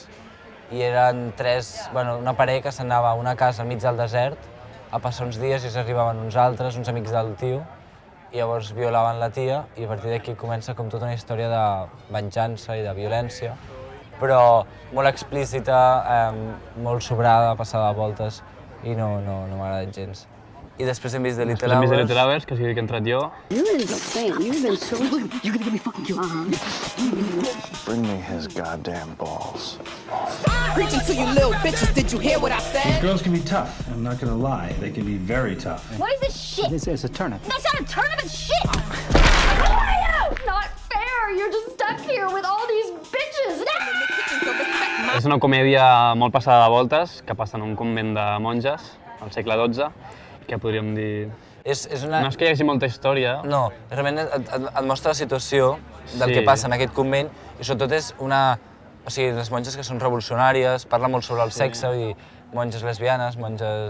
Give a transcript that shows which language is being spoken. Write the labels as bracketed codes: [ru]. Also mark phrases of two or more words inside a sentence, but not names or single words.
[ca] I eren una parella que s'anava a una casa al mig del desert a passar uns dies i s'arribaven uns altres, uns amics del tio, i llavors violaven la tia i a partir d'aquí comença com tota una història de venjança i de violència, però molt explícita, molt sobrada, passada de voltes i no m'ha agradat gens. I després hem vist The Little Hours. Després hem vist The Little Hours, que sí que he entrat jo. [en] Bring me his goddamn balls. Preaching to you little bitches, did you hear what I said? Girls can be tough, I'm not gonna lie. They can be very tough. What is this shit? It's a turnip. That's not a turnip, it's shit! Who are you? Not fair, you're just stuck here with all these bitches. [ca] És una comèdia molt passada de voltes, que passa en un convent de monges, al segle XII, que podríem dir... No és que hi hagi molta història. No, realment et mostra la situació del que passa en aquest convent i sobretot és una o sigui, les monges que són revolucionàries, parla molt sobre el sexe, vull dir, monges lesbianes, monges...